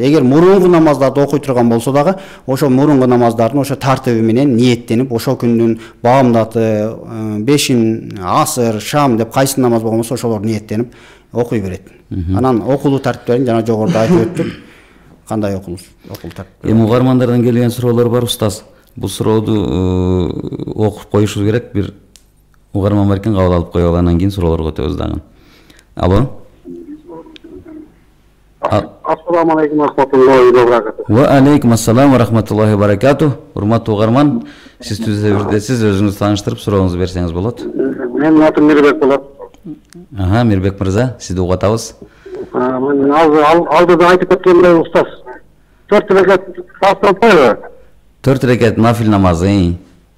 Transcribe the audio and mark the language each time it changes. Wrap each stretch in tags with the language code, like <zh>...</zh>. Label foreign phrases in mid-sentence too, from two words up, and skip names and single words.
<ky>Эгер мурунку намаздарды окуй турган болсо дагы, ошол мурунку намаздардын ошо тартиби менен ниеттенип, ошол күндүн баамдаты, бешин, асыр, шам деп кайсы намаз болгон болсо ошолор ниеттенип окуй берет. Анан окулуу тартиптерин жана жогоруда айтып өттүк. Кандай окулуу тартип. Эми угармандардан келген суроолор бар, устаз. Бул сурооду окуп коюшубуз керек. Бир угарман бар экен, кабыл алып коелу, анан кийин суроолорго өтөбүз дагы. Алло.</ky> <ar>السلام عليكم رحمة الله وبركاته. وعليكم السلام ورحمة الله وبركاته.</ar> <ky>Урматтуу угарман, сиз түзөбүрдесиз, өзүңүздү тааныштырып сурооңузду берсеңиз болот. Менин атым Мирбек болот. Мирбек мырза, сизди угатабыз. Мен алдыда айтып өткөндөй устаз. 4 рекет фарз окуйбу? 4 рекет нафил намазы.</ky>